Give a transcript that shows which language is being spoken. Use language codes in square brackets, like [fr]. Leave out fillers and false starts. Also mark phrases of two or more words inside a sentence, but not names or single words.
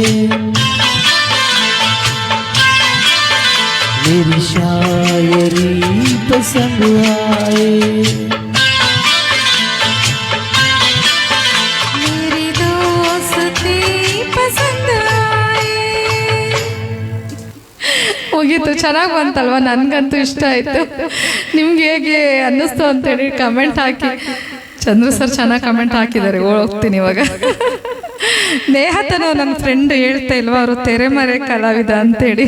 [hi] मेरी शायरी पसंद आए, मेरी दोस्ती पसंद आए। [kn] ಮುಗೀತು. ಚೆನ್ನಾಗಿ ಬಂತಲ್ವಾ? ನನಗಂತೂ ಇಷ್ಟ ಆಯಿತು. ನಿಮ್ಗೆ ಹೇಗೆ ಅನ್ನಿಸ್ತು ಅಂತೇಳಿ ಕಮೆಂಟ್ ಹಾಕಿ. ಚಂದ್ರು ಸರ್ ಚೆನ್ನಾಗಿ ಕಮೆಂಟ್ ಹಾಕಿದ್ದಾರೆ. ಹೋಗ್ತೀನಿ ಇವಾಗ. ನೇಹತನು ನನ್ನ ಫ್ರೆಂಡ್ ಹೇಳ್ತಾ ಇಲ್ವಾ, ಅವರು ತೆರೆಮರೆ ಕಲಾವಿದ ಅಂತೇಳಿ.